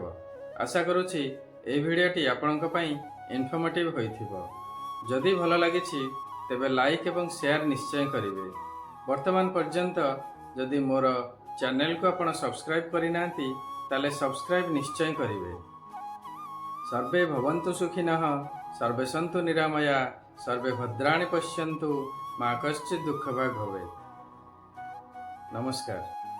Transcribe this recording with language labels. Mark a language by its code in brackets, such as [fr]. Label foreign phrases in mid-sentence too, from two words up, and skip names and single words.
[or] ଆଶା କରୁଛି ଏହି ଭିଡିଓଟି ଆପଣଙ୍କ ପାଇଁ ଇନଫର୍ମେଟିଭ ହୋଇଥିବ। ଯଦି ଭଲ ଲାଗିଛି ତେବେ ଲାଇକ ଏବଂ ଶେୟାର ନିଶ୍ଚୟ କରିବେ। ବର୍ତ୍ତମାନ ପର୍ଯ୍ୟନ୍ତ ଯଦି ମୋର ଚ୍ୟାନେଲ କୁ ଆପଣ ସବସ୍କ୍ରାଇବ କରିନାହାନ୍ତି ତାହାଲେ ସବସ୍କ୍ରାଇବ ନିଶ୍ଚୟ କରିବେ। [sa] सर्वे भवन्तु सुखिनः, सर्वे सन्तु निरामया, सर्वे भद्राणि पश्यन्तु, मा कश्चित् दुःख भाग भवेत्। ନମସ୍କାର।